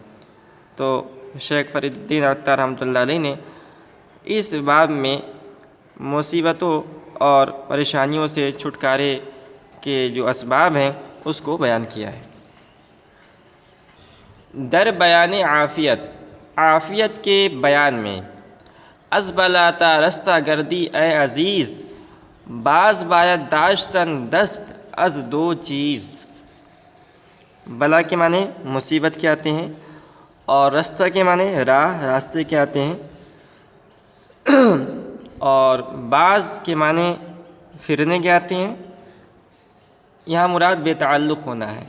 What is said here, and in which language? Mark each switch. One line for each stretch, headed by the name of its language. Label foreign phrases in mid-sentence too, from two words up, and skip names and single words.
Urdu: تو شیخ فرید الدین عطار رحمۃ اللہ علیہ نے اس باب میں مصیبتوں اور پریشانیوں سے چھٹکارے کے جو اسباب ہیں اس کو بیان کیا ہے۔
Persian: در بیان عافیت،
Urdu: عافیت کے بیان میں۔
Persian: از بلا تا رستہ گردی اے عزیز، باز باید داشتن دست از دو چیز۔
Urdu: بلا کے معنی مصیبت کے آتے ہیں، اور رستہ کے معنی راہ، راستے کے آتے ہیں، اور باز کے معنی پھرنے کے آتے ہیں۔ یہاں مراد بے تعلق ہونا ہے۔